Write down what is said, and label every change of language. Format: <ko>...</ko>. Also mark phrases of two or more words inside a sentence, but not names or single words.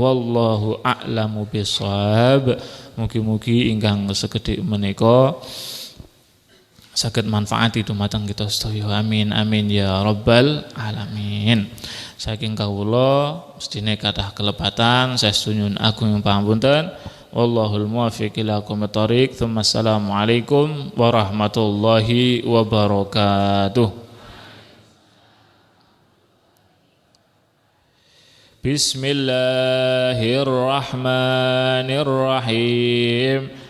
<ar>والله أعلم بالصواب.</ar> <jv>Mugi-mugi ingkang segedhik menika saged manfaati dumateng kita sedaya.</jv> <ar>آمين آمين يا رب العالمين.</ar> <jv>Saking kawula mestine kathah kelepatan, saestu nyuwun agung pangapunten.</jv> <ar>والله الموفق إلى أقوم الطريق السلام عليكم ورحمة الله وبركاته. بسم الله الرحمن الرحيم.</ar>